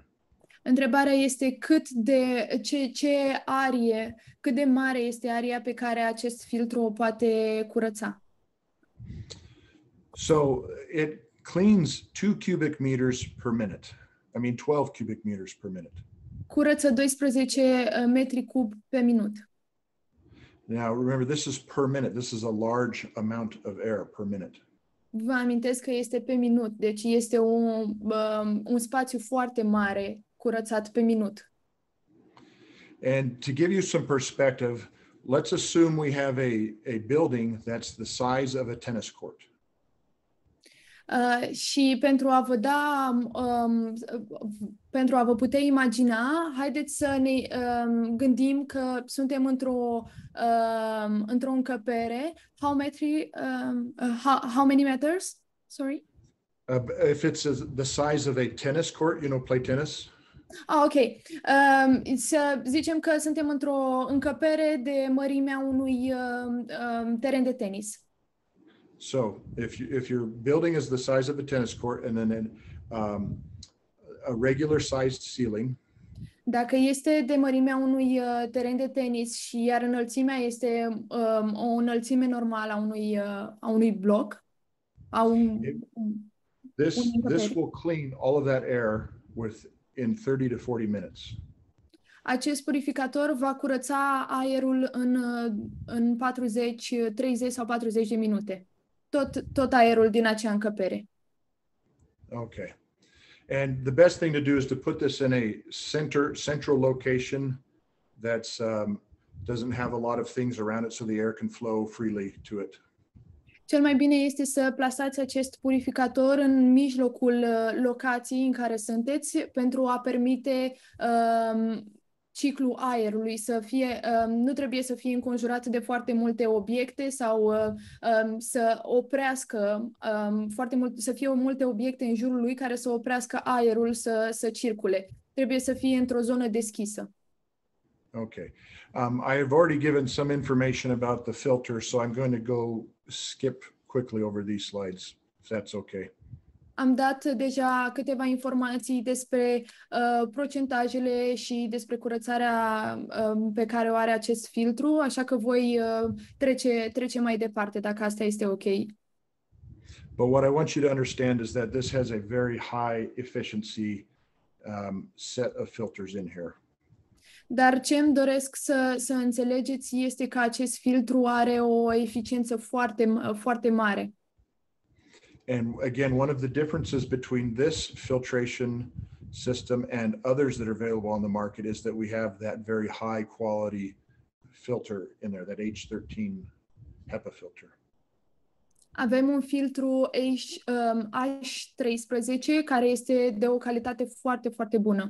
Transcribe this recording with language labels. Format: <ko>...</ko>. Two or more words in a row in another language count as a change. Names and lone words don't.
<ro>Întrebarea este cât de mare este aria pe care acest filtru o poate curăța.</ro> <en>So it cleans 2 cubic meters per minute. I mean 12 cubic meters per minute.</en> <ro>Curăță 12 metri cub pe minut.</ro> <en>Now remember, this is per minute. This is a large amount of air per minute.</en> <ro>Vă amintesc că este pe minut, deci este un spațiu foarte mare curățat pe minut.</ro> <en>And to give you some perspective, let's assume we have a building that's the size of a tennis court.</en> <ro>Și pentru a vă putea imagina, haideți să ne gândim că suntem într-o încăpere.</ro> <en>How many meters? Sorry? If it's the size of a tennis court, play tennis. Ok.</en> <ro>Să zicem că suntem într-o încăpere de mărimea unui teren de tenis.</ro> <en>So if your building is the size of a tennis court and then a regular sized ceiling.</en> <ro>Dacă este de mărimea unui teren de tenis și iar înălțimea este o înălțime normală a unui bloc,</ro> <en>this will clean all of that air in 30 to 40 minutes.</en> <ro>Acest purificator va curăța aerul în 30 sau 40 de minute. Tot aerul din acea încăpere.</ro> <en>Okay. And the best thing to do is to put this in a central location that's doesn't have a lot of things around it so the air can flow freely to it.</en> <ro>Cel mai bine este să plasați acest purificator în mijlocul locației în care sunteți pentru a permite ciclul aerului să fie, nu trebuie să fie înconjurat de foarte multe obiecte sau să oprească foarte mult, să fie multe obiecte în jurul lui care să oprească aerul să circule. Trebuie să fie într-o zonă deschisă.</ro> <en>Okay. I have already given some information about the filter, so I'm going to skip quickly over these slides, if that's okay.</en> <ro>Am dat deja câteva informații despre procentajele și despre curățarea pe care o are acest filtru, așa că voi trece mai departe, dacă asta este ok.</ro> <en>But what I want you to understand is that this has a very high efficiency set of filters in here.</en> <ro>Dar ce îmi doresc să înțelegeți este că acest filtru are o eficiență foarte mare.</ro> <en>And again, one of the differences between this filtration system and others that are available on the market is that we have that very high quality filter in there, that H13 HEPA filter.</en> <ro>Avem un filtru H13 care este de o calitate foarte, foarte bună.</ro>